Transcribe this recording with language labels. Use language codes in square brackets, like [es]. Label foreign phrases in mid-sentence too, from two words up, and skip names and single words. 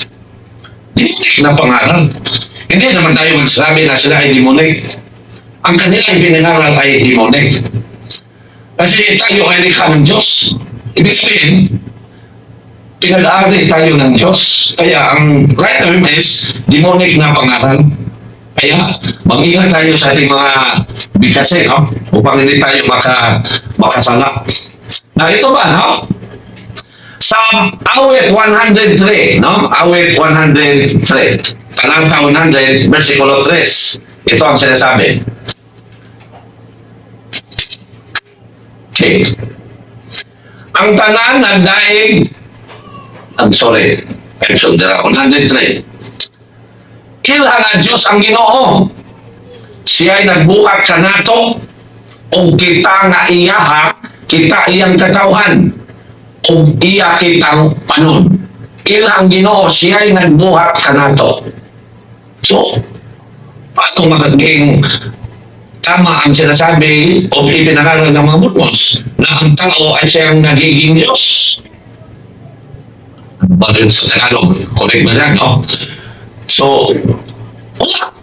[tl] Demonic na pangalan. Hindi naman tayo magsasabi na sila ay demonic. Ang kanilang pinangaral ay demonic. Kasi tayo ay likha ng Diyos. Ibig sabihin, pinag-aari tayo ng Diyos. Kaya ang [en] right term is demonic [tl] na pangalan. Kaya mag-ingat tayo sa ating mga bigkasin, no? Upang hindi tayo makasala. Na ito ba, no? Sa awit 103, no? Awit 103, talata 100, versikulo 3. Ito ang sinasabi. Okay. [ceb] Ang tanan nagdaig, [en] I'm sorry, episode 103. [ceb] Kilha nga Diyos ang Ginoo. Siya ay nagbuhat kanato o kita nga iyaha, kita iyang katawhan o iya kitang panon. Kilha ang Ginoo, siya ay nagbuhat kanato. [tl] So, paano magiging tama ang sinasabi o ipinangaral ng mga Mormons na ang tao ay siyang nagiging Diyos? Ba rin sa Tagalog? Correct ba yan, no? So, wala.